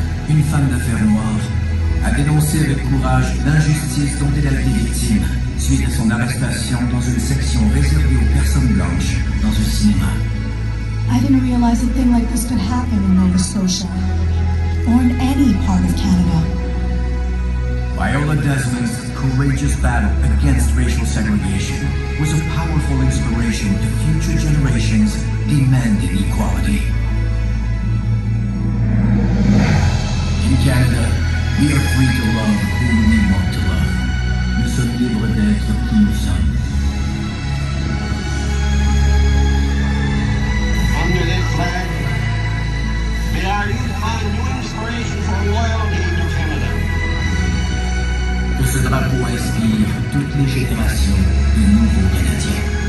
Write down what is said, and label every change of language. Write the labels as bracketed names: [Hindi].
[French] Une femme d'affaires noire, a dénoncé avec courage l'injustice dont elle a été victime suite à son arrestation dans une section réservée aux personnes blanches dans un cinéma. [English] I didn't realize a thing like this could happen in Nova Scotia, or in any part of Canada. Viola Desmond's courageous battle against racial segregation was a powerful inspiration to future generations demanding equality. In Canada, we are free to love who we want to love. [French] Nous sommes libres d'être qui nous sommes. [English] Under this flag, may our youth find new inspiration for loyalty to Canada. [French] Que ce drapeau inspire toutes les générations de nouveaux Canadiens.